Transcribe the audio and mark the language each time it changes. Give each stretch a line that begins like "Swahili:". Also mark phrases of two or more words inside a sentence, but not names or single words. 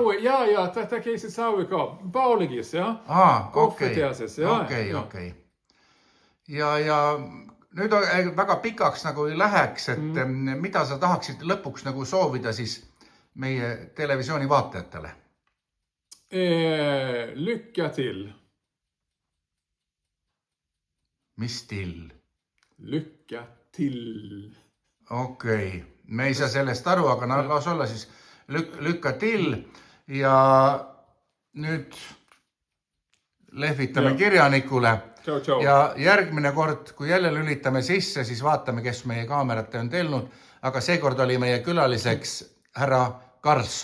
Estonian: Saue, ja, ta käisid Saue ka. Pauligis, jah. Kohviteases, jah. Okei. Ja nüüd väga pikaks nagu ei läheks, et mida sa tahaksid lõpuks nagu soovida siis meie televisiooni vaatajatele?
Swedish: Lycka till.
Estonian: Mis till?
Swedish: Lycka till.
Estonian: Okei. Me ei saa sellest aru, aga las olla siis
Swedish: lükka till
Estonian: ja nüüd lehvitame kirjanikule. Tšau. Ja järgmine kord, kui jälle lülitame sisse, siis vaatame, kes meie kaamerate on telnud, aga seekord oli meie külaliseks härra Karlsson.